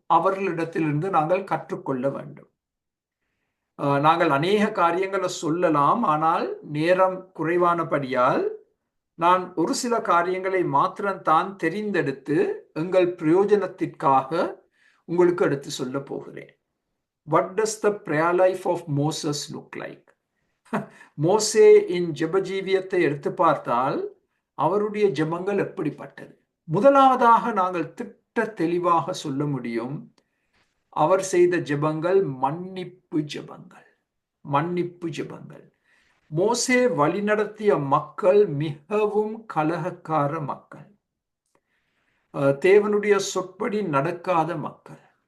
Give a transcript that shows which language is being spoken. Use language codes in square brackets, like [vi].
[ta] அவர்களிடத்திலிருந்து நாங்கள் கற்றுக்கொள்ள வேண்டும். நாங்கள் அநேக காரியங்களை சொல்லலாம், ஆனால் நேரம் குறைவானபடியால் நான் ஒரு சில காரியங்களை மாத்திரம்தான் தெரிந்தெடுத்து எங்கள் பிரயோஜனத்திற்காக உங்களுக்கு எடுத்து சொல்ல போகிறேன். [en] What does the prayer life of Moses look like? [ta] மோசே இன் ஜெப ஜீவியத்தை எடுத்து பார்த்தால் அவருடைய ஜெபங்கள் எப்படிப்பட்டது? முதலாவதாக நாங்கள் திட்ட தெளிவாக சொல்ல முடியும், அவர் செய்த ஜெபங்கள் மன்னிப்பு ஜெபங்கள். மன்னிப்பு ஜெபங்கள். மோசே வழிநடத்திய மக்கள் மிகவும் கலகக்கார மக்கள், தேவனுடைய சொற்படி நடக்காத மக்கள்.